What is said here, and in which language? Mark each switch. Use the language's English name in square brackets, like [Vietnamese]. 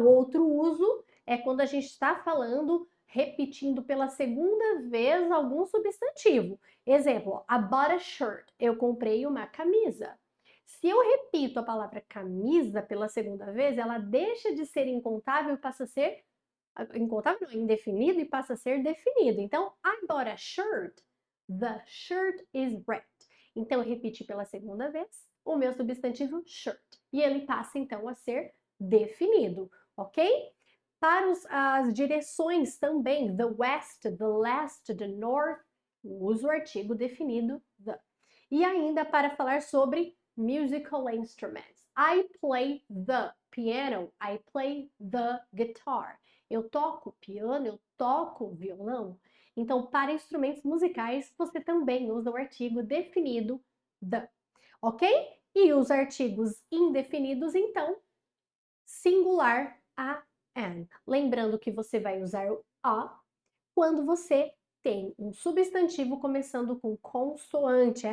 [Portuguese] O outro uso é quando a gente está falando, repetindo pela segunda vez algum substantivo. Exemplo, [English] I bought a shirt, [Portuguese] eu comprei uma camisa. Se eu repito a palavra camisa pela segunda vez, ela deixa de ser incontável e passa a ser incontável, não, indefinido e passa a ser definido. [English] Então, I bought a shirt, the shirt is red. [Portuguese] Então, eu repeti pela segunda vez o meu substantivo shirt e ele passa então a ser definido, ok? Para as direções também, the west, the left, the north, uso o artigo definido the. E ainda para falar sobre [English] musical instruments. I play the piano, I play the guitar. [Portuguese] Eu toco piano, eu toco violão. Então, para instrumentos musicais, você também usa o artigo definido the, ok? E os artigos indefinidos, então, singular a, an. Lembrando que você vai usar o a quando você tem um substantivo começando com consoante.